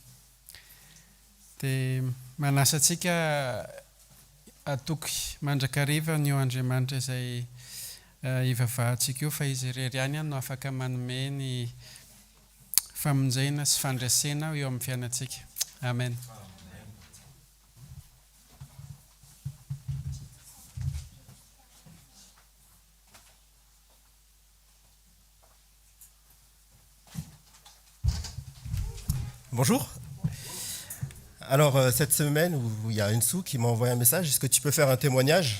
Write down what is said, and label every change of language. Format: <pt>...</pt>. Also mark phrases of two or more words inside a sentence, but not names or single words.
<mg>Dia manasa antsika atoky mandrakariva ny eo Andriamanitra izay ivavahantsika io fa izy irery ihany no afaka manome ny famonjena sy fandraisena eo amin'ny fiainantsika. Amen.</mg> <fr>Bonjour. Alors, cette semaine, où il y a Ensou qui m'a envoyé un message, est-ce que tu peux faire un témoignage?</fr>